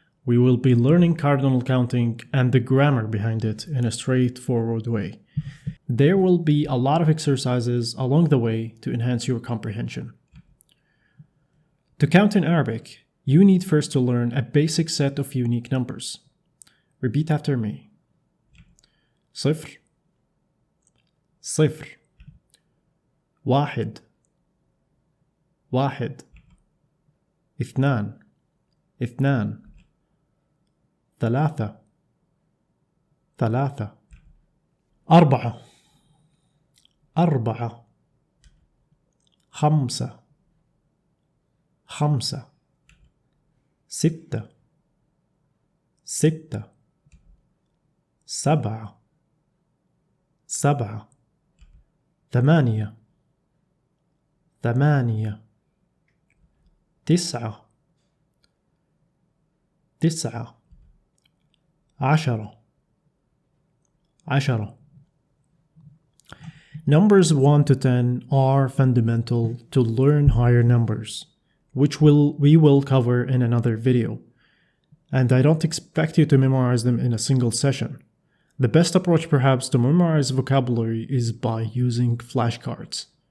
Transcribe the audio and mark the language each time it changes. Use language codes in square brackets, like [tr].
[en] We will be learning cardinal counting and the grammar behind it in a straightforward way. There will be a lot of exercises along the way to enhance your comprehension. To count in Arabic, you need first to learn a basic set of unique numbers. Repeat after me. [ar] صفر صفر واحد واحد اثنان اثنان ثلاثة ثلاثة أربعة أربعة خمسة خمسة ستة ستة سبعة سبعة ثمانية ثمانية تسعة تسعة ዐšrah ዐšrah. [en] Numbers 1 to 10 are fundamental to learn higher numbers, which we will cover in another video. And I don't expect you to memorize them in a single session. The best approach perhaps to memorize vocabulary is by using flashcards.